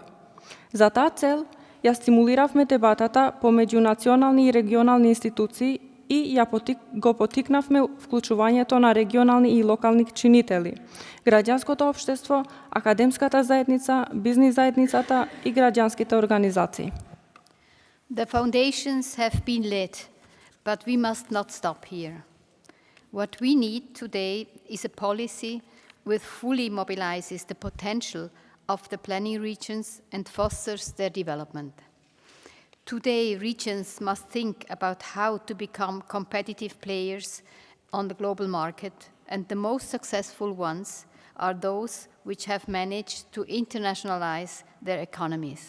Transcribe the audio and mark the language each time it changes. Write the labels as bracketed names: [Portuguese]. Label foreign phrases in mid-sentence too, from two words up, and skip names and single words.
[Macedonian] За таа цел ја стимулиравме дебатата помеѓу национални и регионални институции и го потикнавме вклучувањето на регионални и локални чинители, граѓанското општество, академската заедница, бизнис заедницата и граѓанските организации. [English] The foundations have been led, but we must not stop here. What we need today is a policy which fully mobilizes the potential of the planning regions and fosters their development. Today, regions must think about how to become competitive players on the global market, and the most successful ones are those which have managed to internationalize their economies.